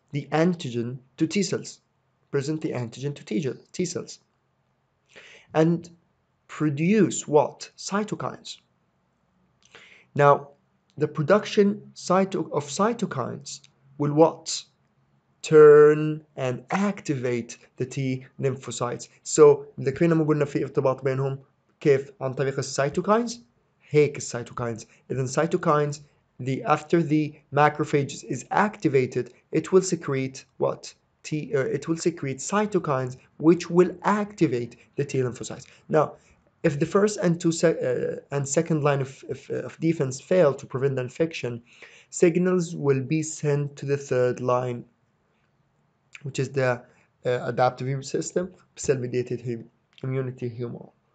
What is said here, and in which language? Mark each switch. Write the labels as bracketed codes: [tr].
[en] The antigen to T cells. Present the antigen to T cells. And produce what? Cytokines. Now, the production of cytokines will what? Turn and activate the T lymphocytes. [ar] So ذكرنا ما قلنا في ارتباط بينهم كيف عن طريق السيتوكاينز هيك السيتوكاينز. [en] إذا cytokines, after the macrophages is activated, it will secrete what? It will secrete cytokines which will activate the T lymphocytes. Now, if the first and second line of defense fail to prevent the infection, signals will be sent to the third line, which is the adaptive immune system, cell-mediated immunity humor.